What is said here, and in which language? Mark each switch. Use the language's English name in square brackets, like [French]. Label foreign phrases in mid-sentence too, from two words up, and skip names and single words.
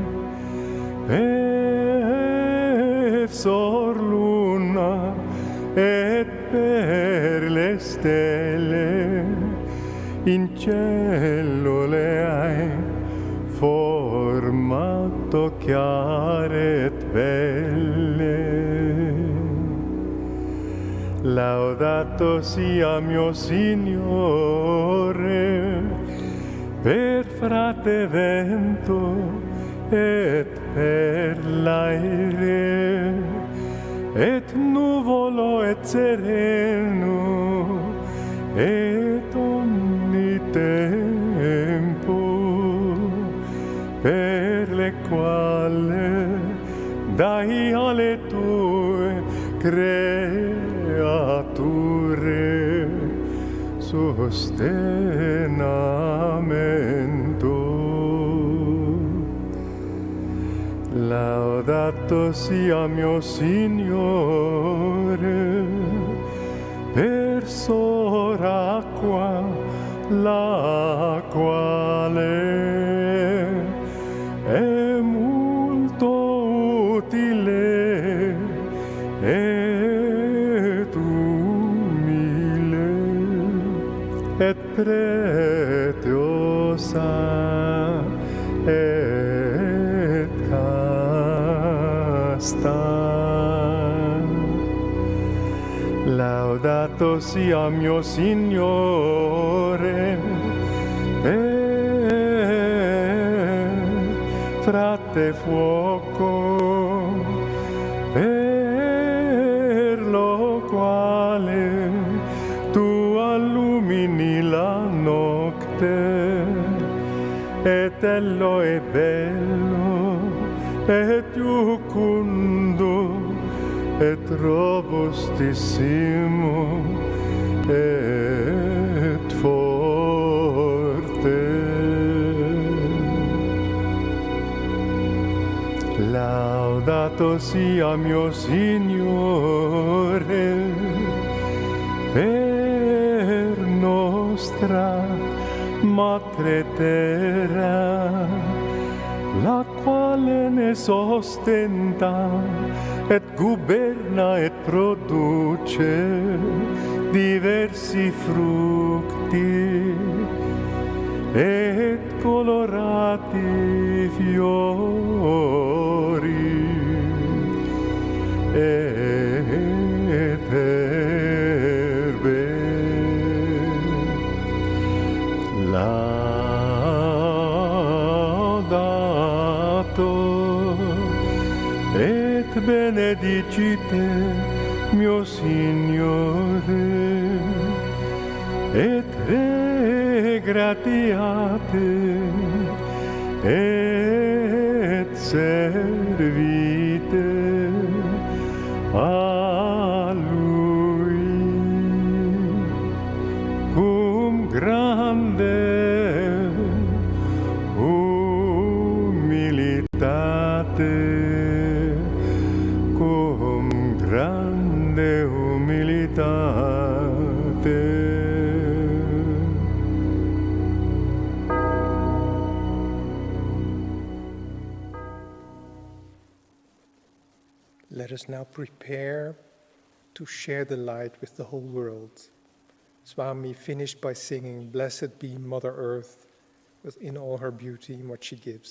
[Italian] per sor luna et per le stelle in cielo le hai formato chiare et belle. Laudato sia mio Signore per frate vento et per l'aere et nuvolo et sereno et ogni tempo per le quale dai alle tue creature sostenamento. Laudato sia mio Signore per sor acqua, la quale è molto utile et umile et preziosa et casta. Laudato sia mio Signore frate fuoco, per lo quale tu allumini la notte, et ello è bello, et iucundo, et robustissimo, et forte. Laudato sia mio Signore per nostra Madre Terra, la quale ne sostenta et governa et produce diversi frutti et colorati fiori et erbe. Laudato et benedicite mio Signore et regratiate et servite a Lui cum grande humilitate, cum grande humilitate. [English] Let us now prepare to share the light with the whole world. Swami finished by singing, "Blessed be Mother Earth within all her beauty and what she gives."